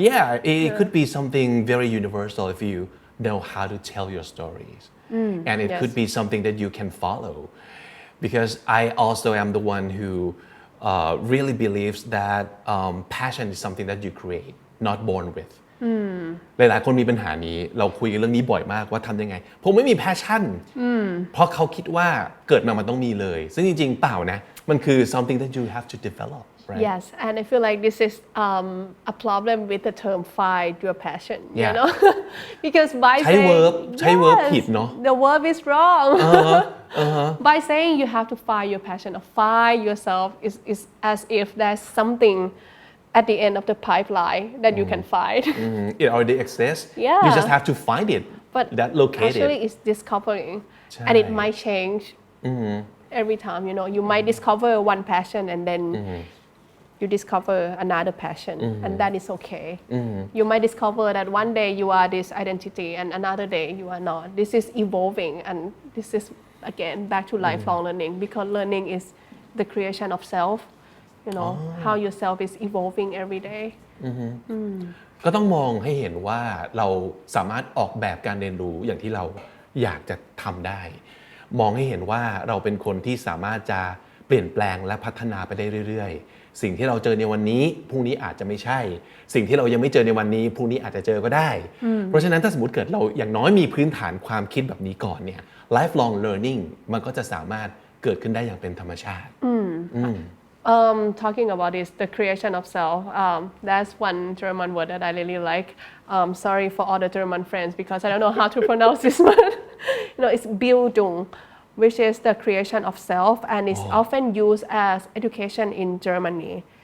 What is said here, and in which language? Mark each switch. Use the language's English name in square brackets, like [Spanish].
[English] Yeah, it could be something very universal if you know how to tell your stories. And it could be something that you can follow. Because I also am the one who really believes that passion is something that you create, not born with. [Thai] หลายๆคนมีปัญหานี้เราคุยกันเรื่องนี้บ่อยมากว่าทำยังไงผมไม่มี passion เพราะเขาคิดว่าเกิดมามันต้องมีเลยซึ่งจริงๆเปล่านะมันคือ [English] something that you have to develop, right? Yes, and I feel like this is a problem with the term find your passion, because by [Thai] ใช้ [English] saying [Thai] verb ผิดเนาะ [English] the verb is wrong. By saying you have to find your passion or find yourself is as if there's something at the end of the pipeline that you can find. It already exists. Yeah. You just have to find it. But that located. Actually, it's discovering, and it might change every time. You might discover one passion, and then you discover another passion, and that is okay. You might discover that one day you are this identity, and another day you are not. This is evolving, and this is again back to lifelong learning, because learning is the creation of self. How yourself is evolving every day. [Thai] ก็ต้องมองให้เห็นว่าเราสามารถออกแบบการเรียนรู้อย่างที่เราอยากจะทำได้มองให้เห็นว่าเราเป็นคนที่สามารถจะเปลี่ยนแปลงและพัฒนาไปได้เรื่อยๆสิ่งที่เราเจอในวันนี้พรุ่งนี้อาจจะไม่ใช่สิ่งที่เรายังไม่เจอในวันนี้พรุ่งนี้อาจจะเจอก็ได้เพราะฉะนั้นถ้าสมมติเกิดเราอย่างน้อยมีพื้นฐานความคิดแบบนี้ก่อนเนี่ย lifelong learning มันก็จะสามารถเกิดขึ้นได้อย่างเป็นธรรมชาติ [English] Talking about this, the creation of self, that's one German word that I really like. Sorry for all the German friends because I don't know how to pronounce this word. It's Bildung, which is the creation of self, and it's often used as education in Germany.